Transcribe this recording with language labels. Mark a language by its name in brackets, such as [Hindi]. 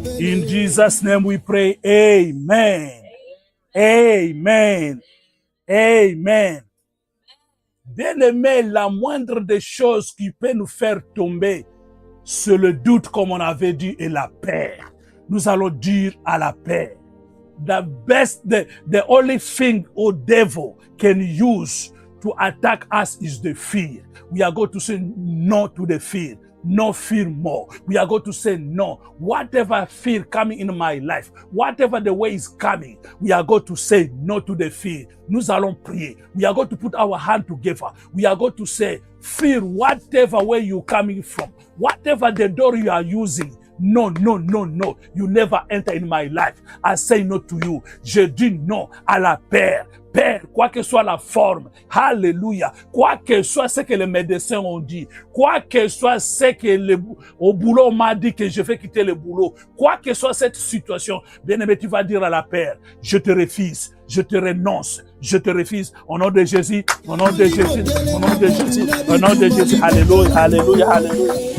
[English] In Jesus' name we pray. Amen. Amen. Amen. [French] Bien-aimé, la moindre des choses qui peut nous faire tomber, c'est le doute, comme on avait dit, et la peur. Nous allons dire à la peur. [English] The only thing the devil can use to attack us is the fear. We are going to say no to the fear. No fear more. We are going to say no. Whatever fear coming in my life, whatever the way is coming, we are going to say no to the fear. [French] Nous allons prier. [English] We are going to put our hand together. We are going to say, fear, whatever way you coming from, whatever the door you are using, no, no, no, no. You never enter in my life. I say no to you. [French] Je dis non à la peur. Père, quoi que soit la forme, alléluia, quoi que soit ce que les médecins ont dit, quoi que soit ce que au boulot m'a dit que je vais quitter le boulot, quoi que soit cette situation, bien-aimé, tu vas dire à la peur, je te refuse, je te renonce, je te refuse, au nom de Jésus, au nom de Jésus, au nom de Jésus, au nom de Jésus, alléluia, alléluia, alléluia.